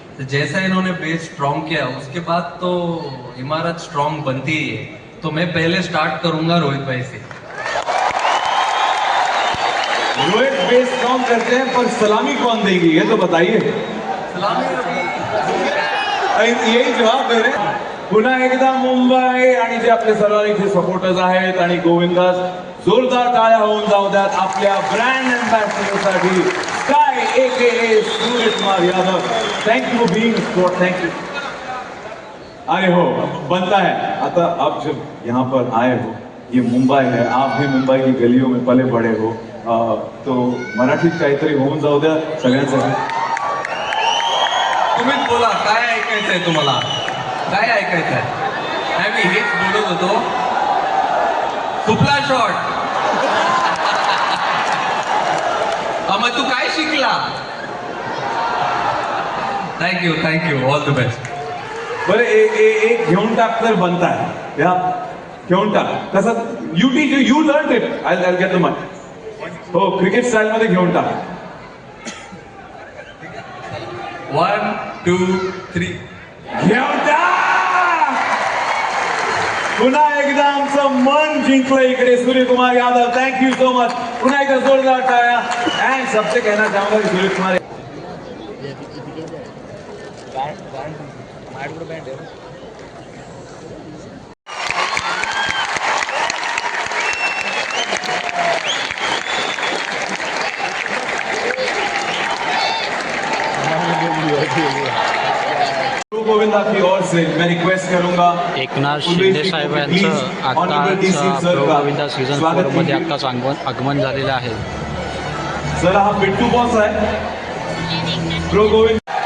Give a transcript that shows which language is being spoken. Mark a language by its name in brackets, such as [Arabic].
[Hindi] तो जैसा इन्होंने बेस स्ट्रांग किया, उसके बाद तो इमारत स्ट्रांग बनती ही है। तो मैं पहले स्टार्ट करूंगा रोहित भाई से। रोहित बेस स्ट्रांग करते हैं, पर सलामी कौन देगी ये तो बताइए। सलामी यही जवाब दे रहे। [Marathi] पुन्हा एकदा मुंबई आणि जे आपले सर्व इथे सपोर्टर्स आहेत आणि गोविंदास, जोरदार टाळ्या होऊन जाऊ द्यात आपल्या brand एम्बॅसिडरसाठी sky AKA Surya Kumar Yadav. [English] Thank you for being sport, thank you. [Hindi] आए हो, बनता है आता, आप जब यहाँ पर आए हो, ये मुंबई है, आप भी मुंबई की गलियों में पले बड़े हो, तो [Marathi] मराठीत काहीतरी होऊन जाऊ द्या सगळ्यांसाठी। तुम्हीच बोला, काय ऐकायचं आहे तुम्हाला, काय ऐकायचं आहे? नाही, मी हेच बोलत होतो, सुपला शॉट। मग तू काय शिकला? [English] Thank you, all the best. [Marathi] बरं, एक घेऊन टाक तर [Hindi] बनता है, [Marathi] या घेऊन टाक कसं, [English] You learn it, I get the mic. [Marathi] हो, क्रिकेट स्टाईल मध्ये घेऊन टाक। 1 2 3 घेऊन टाक। पुन्हा एकदा आमचं मन जिंकलं इकडे Suryakumar Yadav, [English] Thank you so much. [Marathi] पुन्हा एकदा जोरदार टाळ्या। [Hindi] एंड सबसे कहना चाहूंगा कि सूर्यकुमार गोविंदा की ओर से मैं रिक्वेस्ट करूंगा [Marathi] एकनाथ शिंदे साहेब यांचं आत्ताच प्रो गोविंदा सीझन 4 मध्ये आत्ताच आगमन झालेलं आहे। सर, हा बिट्टू बॉस आहे प्रो गोविंद।